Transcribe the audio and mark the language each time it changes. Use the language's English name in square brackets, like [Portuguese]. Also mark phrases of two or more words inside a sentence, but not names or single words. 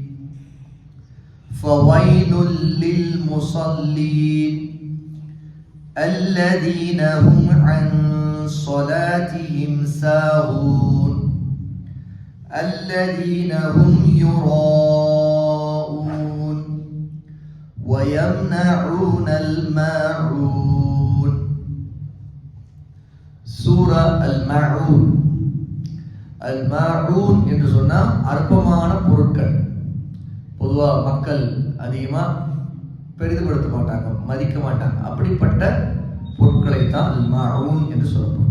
[Arabic] فويل للمصلين الذين هم عن صلاتهم ساهون الذين هم يراءون ويمنعون الماعون. [Tamil] சூரா அல்-மாஊன். அல்-மாஊன் என்று சொன்னால் அற்பமான பொருட்கள். பொதுவாக மக்கள் அதிகமாக பெரிதுபடுத்த மாட்டாங்க, மதிக்க மாட்டாங்க. அப்படிப்பட்ட பொருட்களை தான் அல்-மாஊன் என்று சொல்லப்படும்.